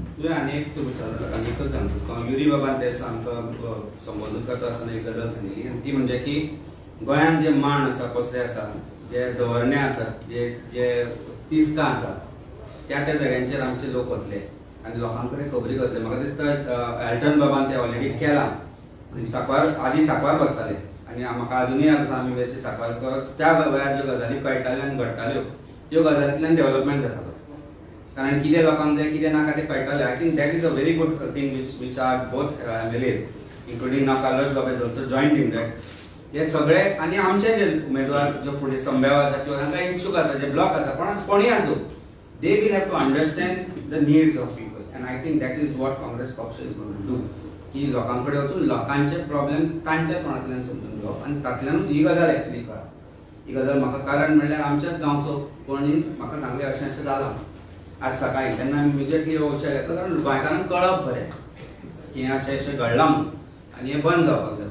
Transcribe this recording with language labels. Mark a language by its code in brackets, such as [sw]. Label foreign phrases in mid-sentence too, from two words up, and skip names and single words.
[kok] तुवें आनी एक एकच सांगता युरी बाबान ते आमकां संबोधन करता आसतना एक गजाल सांगिल्ली आनी ती म्हणजे की गोंयांत जे मांड आसा, पसरे आसा, जे धोरणे आसात, जे तिस्कां आसात त्या जाग्यांचेर आमचे लोक वतले आनी लोकां कडेन खबरी करतले. म्हाका दिसता एल्टन बाबान ते ऑलरेडी केलां. आदी सांकवार बसताले आनी म्हाका अजुनूय आतां आमी वेळचे सांकवार करत त्या वेळार ज्यो गजाली कळटाल्यो आनी घडटाल्यो त्यो गजालींतल्यान डेव्हलपमेंट जातालो. कारण कितें लोकांक जाय कितें नाका तें कळटालें. [en] I think that is a very good thing which are both MLAs including now Carlos Baba is also joint in that. [kok] हे सगळे आनी आमचे जे उमेदवार जो फुडें संभेव आसा किंवा तांकां इच्छूक आसा जे ब्लॉक आसा कोणीय आसूं दे [en] will have to understand the needs of people and I think that is what Congress [kok] पक्ष [en] is going to do. [kok] की लोकां कडेन वचून लोकांचे प्रॉब्लेम तांच्या तोंडांतल्यान समजून घेवप आनी तातूंतल्यानूच ही गजाल एक्चुअली कळ्ळा. ही गजाल म्हाका कारण म्हणल्यार आमच्याच गांवचो कोणी म्हाका सांगलें अशें जालां आज सकाळी. तेन्ना इमिजिएटली हो विशय घेतलो कारण गोंयकारांक कळप बरें की हें अशें घडलां म्हणून आनी हें बंद जावपाक जाय.